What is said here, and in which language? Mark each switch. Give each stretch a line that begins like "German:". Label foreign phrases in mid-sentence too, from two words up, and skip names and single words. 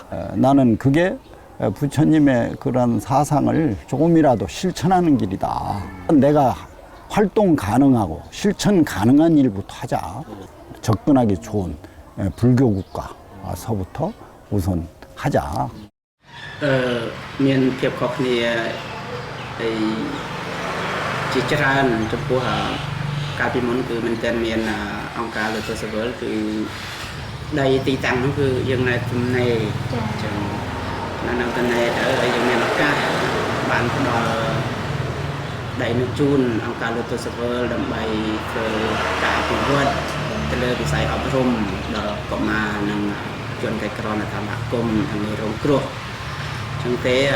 Korean: 나는 그게 부처님의 그런 사상을 조금이라도 실천하는 길이다. 내가 활동 가능하고 실천 가능한 일부터 하자. 접근하기 좋은 불교 국가서부터 우선 하자.
Khmer: មានភាពខុសគ្នាជាច្រើនចំពោះកាលពីមុនគឺមិនទាន់មានអង្គការលើកសវ លគឺដីទីតាំងនោះគឺយើងនៅទំនេរចឹងនៅទំនេរទៅហើយយើងមានឱកាសបានផ្ដល់ដីនោះជូនអង្គការលើកសវលដើម្បីធ្វើការអភិវឌ្ឍទៅលើវិស័យអប់រំដល់កុមារនិងជនក្រីក្រនៅតាមសហគមន៍និងរងគ្រោះ ចឹងទេ